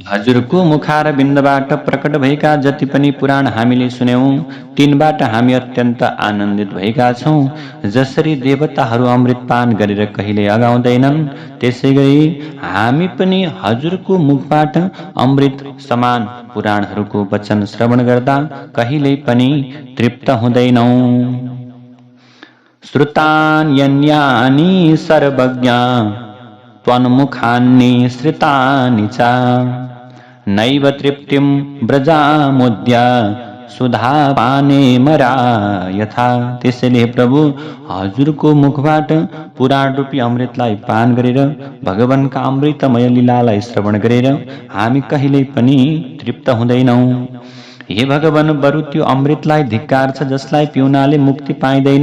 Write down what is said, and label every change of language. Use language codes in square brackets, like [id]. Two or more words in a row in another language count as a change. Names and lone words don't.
[ne] हजुरको मुखार बिन्दबाट प्रकट भएका जति पनि पुराण हामीले सुन्यौं तिनबाट हामी अत्यन्त आनन्दित भएका छौं। जसरी देवताहरू अमृतपान गरेर कहिले अगाउँदैनन् त्यसैगरी हामी पनि हजुरको मुखबाट अमृत समान पुराणहरूको वचन श्रवण गर्दा कहिल्यै पनि तृप्त हुँदैनौं। [sa] श्रुतान्यन्यानि सर्वज्ञा त्वन्मुखान्नि श्रितानि च नैव तृप्तिं व्रजामुद्य सुधापाने मरा यथा। [ne] त्यसैले प्रभु हजुरको मुखबाट पुराण रूपी अमृतलाई पान गरेर भगवानका अमृतमय लीलालाई श्रवण गरेर हामी कहिल्यै पनि तृप्त हुँदैनौं। हे भगवान, बरु त्यो अमृतलाई धिक्कार छ जसलाई पिउनाले मुक्ति पाइँदैन।